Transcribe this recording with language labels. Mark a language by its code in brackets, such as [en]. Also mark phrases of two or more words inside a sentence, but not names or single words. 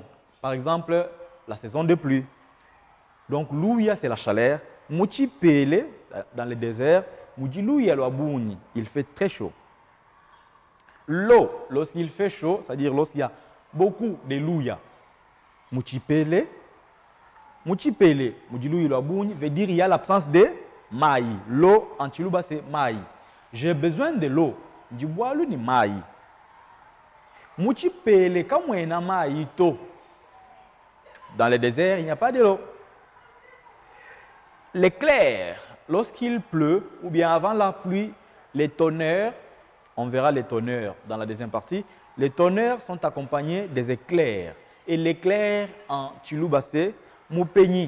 [fr] Par exemple, la saison de pluie. Donc, louya, c'est la chaleur. Mouchipele, dans le désert, [lua] Moudjilou Yaloabouni, [fr] il fait très chaud. L'eau, lorsqu'il fait chaud, c'est-à-dire lorsqu'il y a beaucoup de louya. [lua] Mouchipele, Muchi pele, mudilu ilabuni [fr] veut dire il y a l'absence de maï. L'eau en chiluba c'est maï. J'ai besoin de l'eau. [lua] Ndiboalu ni maï. Muchi pele kamwena maï to. [fr] Dans le désert, il n'y a pas de l'eau. L'éclair, lorsqu'il pleut, ou bien avant la pluie, les tonnerres, on verra les tonnerres dans la deuxième partie, les tonnerres sont accompagnés des éclairs. Et l'éclair en chiluba c'est Moupeñi.